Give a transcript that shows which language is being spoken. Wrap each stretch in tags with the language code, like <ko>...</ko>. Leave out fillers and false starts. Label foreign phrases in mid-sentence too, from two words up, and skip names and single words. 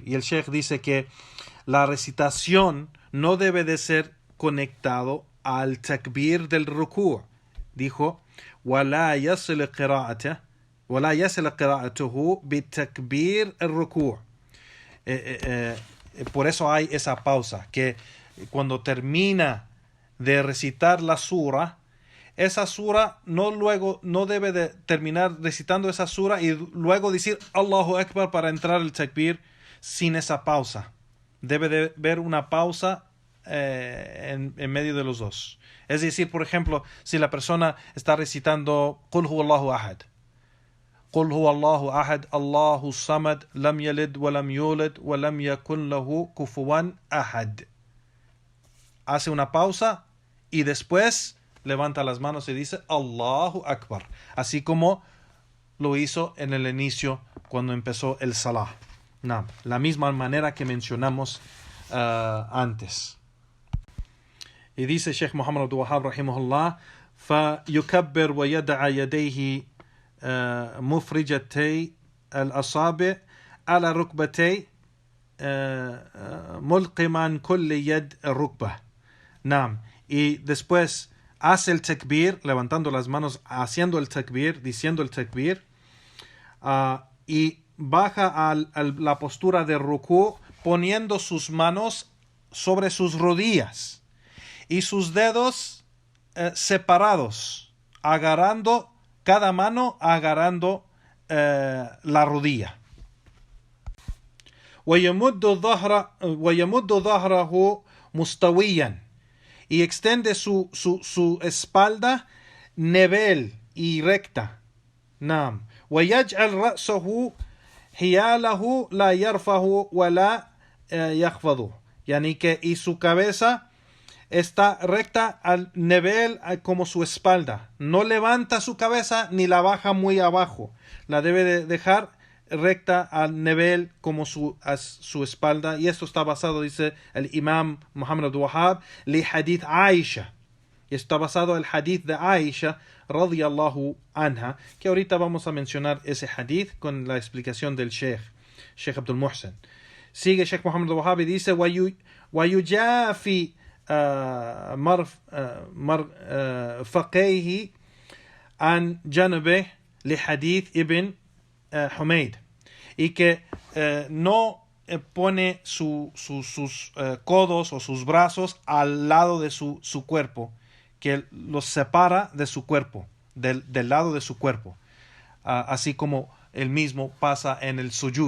<es>Y el Sheikh dice que la recitación no debe de ser conectado al takbir del ruku'. Dijo:</es> <ar>وَلَا يَصِلْ قِرَاءَتُهُ بِتَكْبِير الرُّكُوعِ.</ar> <es>Por eso hay esa pausa, que cuando termina de recitar la sura, esa sura no debe de terminar recitando esa sura y luego decir</es> <ar>الله أكبر</ar> <es>para entrar el takbir sin esa pausa. Debe de haber una pausa en medio de los dos. Es decir, por ejemplo, si la persona está recitando</es> <ar>قل هو الله أحد قل هو الله أحد الله الصمد لم يلد ولم يولد ولم يكن له كفوا أحد.</ar> <es>Hace una pausa y después levanta las manos y dice</es> <ar>الله أكبر,</ar> <es>así como lo hizo en el inicio cuando empezó el salah. No, la misma manera que mencionamos antes. Y dice Sheikh Muhammad Abdul Wahhab rahimahullah,</es> <ar>فيكبر ويدع يديه مفرجتي الأصابع على ركبتي ملقما كل يد الركبة.</ar> <es>Naam. Y después hace el takbir, levantando las manos, haciendo el takbir, diciendo el takbir, y baja a la postura de rukú, poniendo sus manos sobre sus rodillas y sus dedos separados, agarrando cada mano, agarrando la rodilla.</es> <ar>ويمد ظهره مستويا,</ar> <es>y extiende su espalda nivel y recta. Naam.</es> <ar>ويجعل رأسه حياله لا يرفعه ولا يخفضه,</ar> <es>yani que y su cabeza está recta al nivel como su espalda. No levanta su cabeza ni la baja muy abajo. La debe de dejar recta al nivel como su espalda. Y esto está basado, dice el imam Muhammad Abdul Wahhab,</es> <ar>لحديث عائشة.</ar> <es>Y esto está basado en el hadith de Aisha</es> <ar>رضي الله عنها,</ar> <es>que ahorita vamos a mencionar ese hadith con la explicación del Sheikh Abdul Muhsin. Sigue Sheikh Muhammad Abdul Wahhab y dice</es> <ar>ويجافي مرفقيه عن جانبه لحديث ابن Humayd,</ar> <es>y que no pone sus codos o sus brazos al lado de su cuerpo, que los separa de su cuerpo, del lado de su cuerpo, así como el mismo pasa en el sujud.</es>